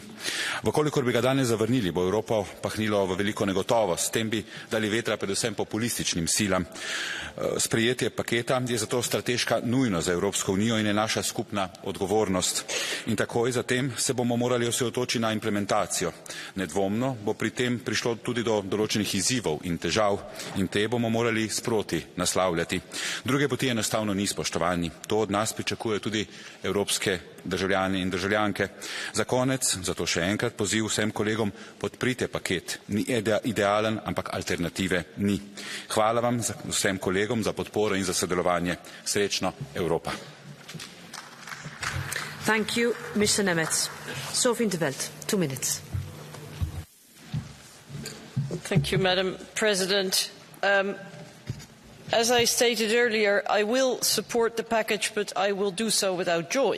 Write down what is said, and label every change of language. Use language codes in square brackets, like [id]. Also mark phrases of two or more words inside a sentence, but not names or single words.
[sl] Vkolikor bi ga danes zavrnili, bo Evropo pahnilo v veliko negotovost, s tem bi dali vetra predvsem populističnim silam. Sprejetje paketa je zato strateška nujnost za Evropsko unijo in je naša skupna odgovornost. In takoj zatem se bomo morali osredotočiti na implementacijo. Nedvomno bo pri tem prišlo tudi do določenih izzivov in težav in te bomo morali sproti naslavljati. Druge poti enostavno ni, spoštovani. To od nas pričakuje tudi evropske državljani in državljanke. Za konec, zato še enkrat poziv vsem kolegom, podprite paket. Ni idealen, ampak alternative ni. Hvala vam vsem kolegom za podporo in za sodelovanje. Srečno, Evropa. [en] Thank you, Mr. Nemeth. Sophie in 't Veld, 2 minutes. Thank you, Madam President. As I stated earlier, I will support the package, but I will do so without joy.